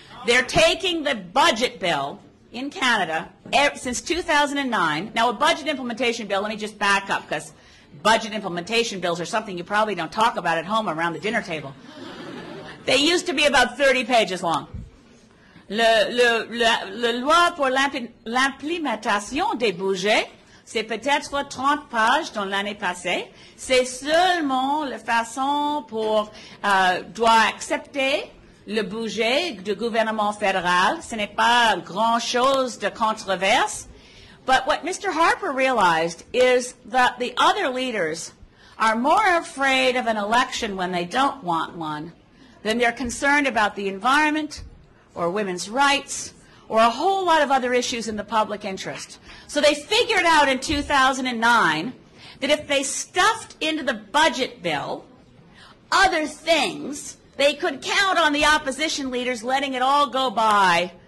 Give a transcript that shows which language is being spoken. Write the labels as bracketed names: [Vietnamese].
[English] They're taking the budget bill in Canada since 2009. Now, a budget implementation bill, let me just back up, because budget implementation bills are something you probably don't talk about at home around the dinner table. They used to be about 30 pages long. [French] Le loi pour l'implémentation des budgets, c'est peut-être 30 pages dans l'année passée. C'est seulement la façon pour doit accepter le budget du gouvernement fédéral. Ce n'est pas grand-chose de controverse. [English] But what Mr. Harper realized is that the other leaders are more afraid of an election when they don't want one than they're concerned about the environment or women's rights or a whole lot of other issues in the public interest. So they figured out in 2009 that if they stuffed into the budget bill other things, they could count on the opposition leaders letting it all go by